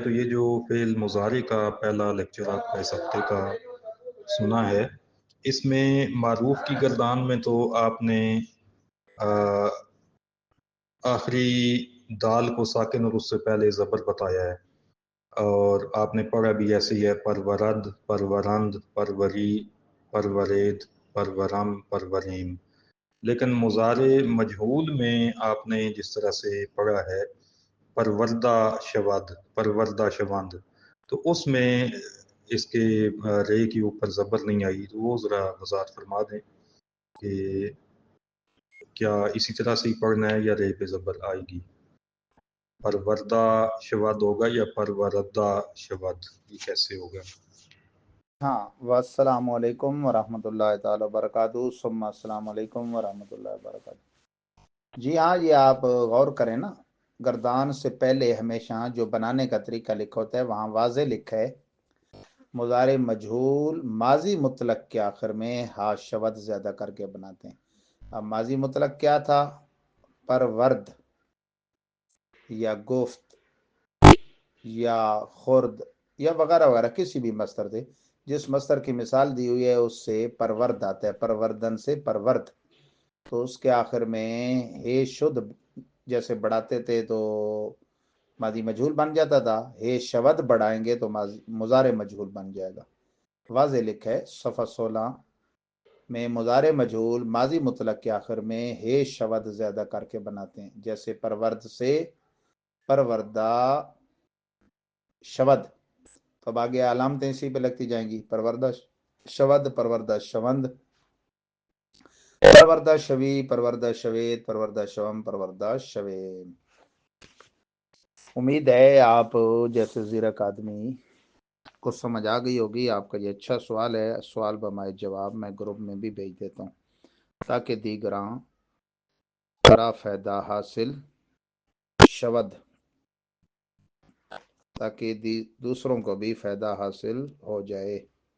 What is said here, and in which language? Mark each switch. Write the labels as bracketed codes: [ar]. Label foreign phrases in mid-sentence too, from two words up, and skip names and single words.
[ur] تو یہ جو فعل مضارع کا پہلا لیکچر آپ کا اس ہفتے کا سنا ہے، اس میں معروف کی گردان میں تو آپ نے آخری دال کو ساکن اور اس سے پہلے زبر بتایا ہے، اور آپ نے پڑھا بھی ایسے ہی ہے، [fa] پرورد، پرورند، پروری، پرورید، پرورم، پروریم۔ [ur] لیکن مضارع مجہول میں آپ نے جس طرح سے پڑھا ہے [fa] پروردہ شود، پروردہ شوند، [ur] تو اس میں اس کے رے کے اوپر زبر نہیں آئی، تو وہ ذرا وضاحت فرما دیں۔ کہ کیا اسی طرح سے ہی پڑھنا ہے یا رے پہ زبر آئے گی؟ [fa] پروردہ شود [ur] ہوگا یا [fa] پروردہ شود، [ur] یہ کیسے ہوگا؟ [ar] ہاں، والسلام علیکم ورحمۃ اللہ تعالی وبرکاتہ، ثم السلام علیکم ورحمۃ اللہ وبرکاتہ۔ [ur] جی ہاں، یہ آپ غور کریں نا، گردان سے پہلے ہمیشہ جو بنانے کا طریقہ لکھا ہوتا ہے وہاں واضح لکھا ہے مضارع مجہول ماضی مطلق کے آخر میں [fa] ہا شود [ur] زیادہ کر کے بناتے ہیں۔ اب ماضی مطلق کیا تھا؟ پرورد یا گفت یا خرد یا وغیرہ وغیرہ، کسی بھی مصدر سے، جس مصدر کی مثال دی ہوئی ہے اس سے پرورد آتا ہے، پروردن سے پرورد، تو اس کے آخر میں ہے شد جیسے بڑھاتے تھے تو ماضی مجہول بن جاتا تھا، [fa] ہے شود [ur] بڑھائیں گے تو مضارع مجہول بن جائے گا۔ واضح لکھا ہے صفحہ 16 میں، مضارع مجہول ماضی مطلق کے آخر میں [fa] ہے شود [ur] زیادہ کر کے بناتے ہیں، جیسے پرورد سے [fa] پروردہ شود، [ur] تو اب آگے علامتیں اسی پہ لگتی جائیں گی، [fa] پروردہ شود، پروردہ شوند، پروردہ شوی، پروردہ شویت، پروردہ شوم، پروردہ شویم۔ [ur] امید ہے آپ جیسے زیرک آدمی کو سمجھ آ گئی ہوگی۔ آپ کا یہ اچھا سوال ہے، [fa] سوال بمائے [ur] جواب میں گروپ میں بھی بھیج دیتا ہوں [fa] تاکہ دیگراں کرا فائدہ حاصل شود، [ur] تاکہ دوسروں کو بھی فائدہ حاصل ہو جائے۔